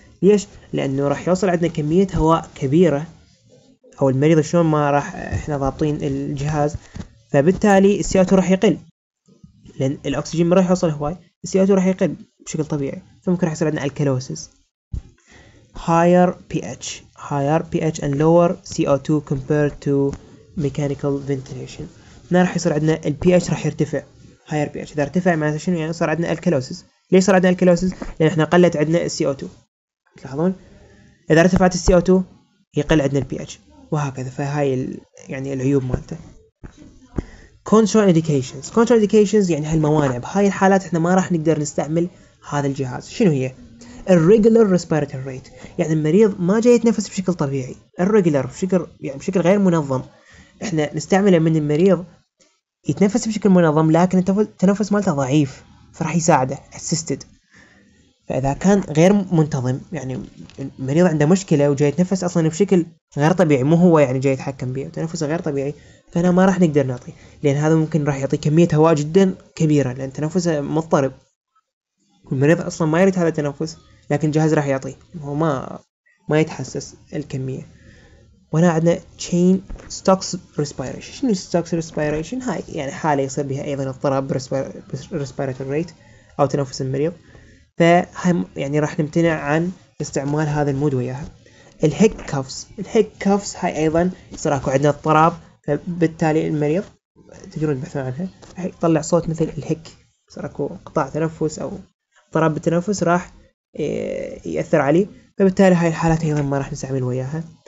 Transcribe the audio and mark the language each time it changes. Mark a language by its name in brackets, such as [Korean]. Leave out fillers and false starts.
[Arabic] ليش؟ لأنه راح يوصل عندنا كمية هواء كبيرة أو المريض شلون ما راح إحنا ضابطين الجهاز، فبالتالي ال CO2 راح يقل لأن الأكسجين ما راح يوصل هواي، ال CO2 راح يقل بشكل طبيعي، فممكن راح يصير عندنا alkalosis. [English] higher pH and lower CO2 compared to mechanical ventilation. [Arabic] هنا راح يصير عندنا ال pH راح يرتفع. [English] higher pH [Arabic] إذا ارتفع معناته شنو؟ يعني صار عندنا alkalosis. ليش صار عندنا alkalosis؟ لأن احنا قلت عندنا ال CO2. تلاحظون إذا ارتفعت ال CO2 يقل عندنا ال pH وهكذا. فهاي يعني العيوب مالته. contraindications يعني هالموانع. بهاي الحالات احنا ما راح نقدر نستعمل هذا الجهاز. شنو هي؟ [English] irregular respiratory rate [Arabic] يعني المريض ما جاي يتنفس بشكل طبيعي. irregular بشكل غير منظم، احنا نستعمله من المريض يتنفس بشكل منظم لكن التنفس مالته ضعيف فراح يساعده assisted. فإذا كان غير منتظم يعني المريض عنده مشكلة وجاي يتنفس أصلا بشكل غير طبيعي، مو هو يعني جاي يتحكم به، تنفسه غير طبيعي، فهنا ما راح نقدر نعطيه، لان هذا ممكن راح يعطي كمية هواء جدا كبيرة لان تنفسه مضطرب، والمريض اصلا ما يريد هذا التنفس، لكن الجهاز راح يعطيه، هو ما يتحسس الكمية. [English] وهنا عندنا chain stocks respiration. [Arabic] شنو stocks respiration؟ هاي يعني حالة يصير بها أيضا اضطراب respiratory rate أو تنفس المريض، فهاي يعني راح نمتنع عن استعمال هذا المود وياها. الهيك كافس هاي أيضا يصير أكو عندنا اضطراب، فبالتالي المريض تقدرون تبحثون عنها راح يطلع صوت مثل الهيك، يصير أكو قطاع تنفس أو اضطراب بالتنفس راح يأثر عليه، فبالتالي هاي الحالات أيضا ما راح نستعمل وياها.